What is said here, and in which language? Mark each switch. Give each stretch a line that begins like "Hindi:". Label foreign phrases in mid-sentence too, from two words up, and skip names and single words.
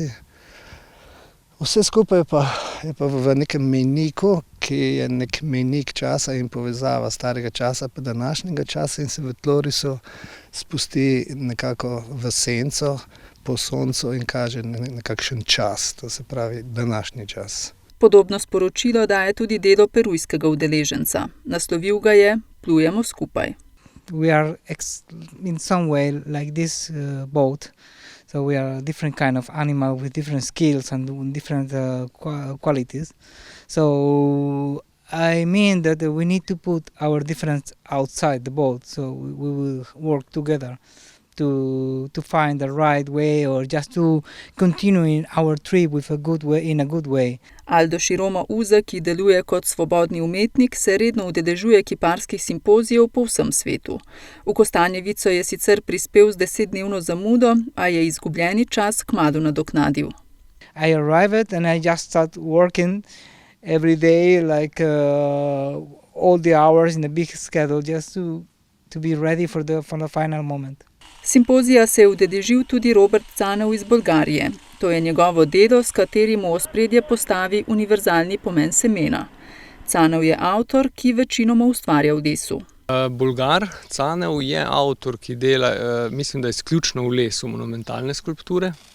Slovenian: Vse skupaj je pa v nekem mejniku, ki je nek mejnik časa in povezava starega časa pa današnjega časa in se v tlorisu spusti nekako v senco po soncu in kaže nekakšen čas, to se pravi današnji čas. Podobno sporočilo daje tudi delo perujskega udeleženca. Naslovil ga je Plujemo skupaj.
English: We are in some way like this boat. So we are a different kind of animal with different skills and different qualities. So I mean that we need to put our difference outside the boat. So we will work together to find the right way or just to continue in our trip with a good way, in a good way.
Slovenian: Aldo Široma Uza, ki deluje kot svobodni umetnik, se redno udeležuje kiparskih simpozijev po vsem svetu. V Kostanjevico je sicer prispel z 10-dnevno zamudo, a je izgubljeni čas kmalu nadoknadil.
English: I arrived and I just started working every day like all the hours in a big schedule just to be ready for the final moment.
Slovenian: Simpozija se je udeležil tudi Robert Canev iz Bolgarije. To je njegovo delo, s katerim v ospredje postavi univerzalni pomen semena. Canev je avtor, ki večinoma ustvarja v lesu. Bolgar Canev je avtor, ki dela, mislim, da izključno v lesu monumentalne skulpture.